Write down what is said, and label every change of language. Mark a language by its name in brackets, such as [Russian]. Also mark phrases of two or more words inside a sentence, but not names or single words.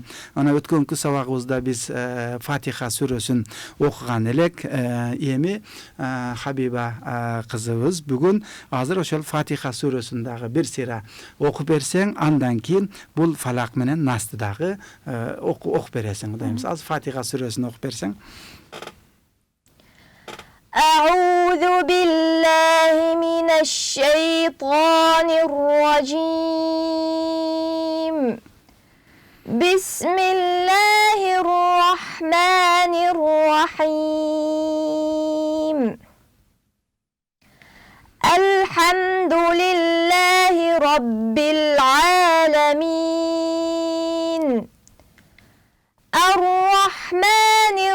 [Kyrgyz] Ана өткөнкү сабагыбызда биз Фатиха сүрөсүн окуган элек. Эми Хабиба кызыбыз бүгүн азыр ошол Фатиха сүрөсүн дагы бир сыйра окуп берсең, андан кийин бул фалак менен насты дагы окуп бересиң. Кудайымыз азыр Фатиха сүрөсүн окуп берсең. [Arabic] أعوذ بالله من الشيطان الرجيم بسم الله الرحمن الرحيم الحمد لله رب العالمين الرحمن